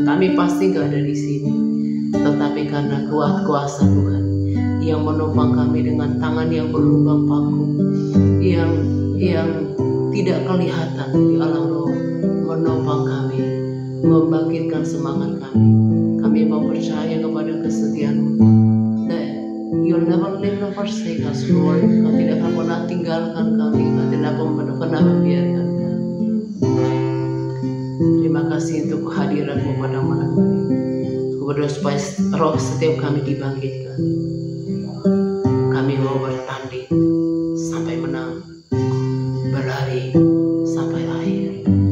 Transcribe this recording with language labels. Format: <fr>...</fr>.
<id>Kami pasti gak ada di sini. Tetapi karena kuat kuasa Tuhan yang menopang kami dengan tangan yang berlubang paku, yang tidak kelihatan di alam roh, menopang kami, membangkitkan semangat kami. Kami mau percaya kepada kesetiaan-Mu.</id> <en>You'll never leave nor forsake us, Lord.</en> <id>Kau tidak akan pernah tinggalkan kami. Kau tidak akan pernah membiarkan kami. Terima kasih untuk kehadiran-Mu pada malam ini. Aku berdoa supaya roh setiap kami dibangkitkan. Kami mau bertanding sampai menang, berlari sampai akhir.</id>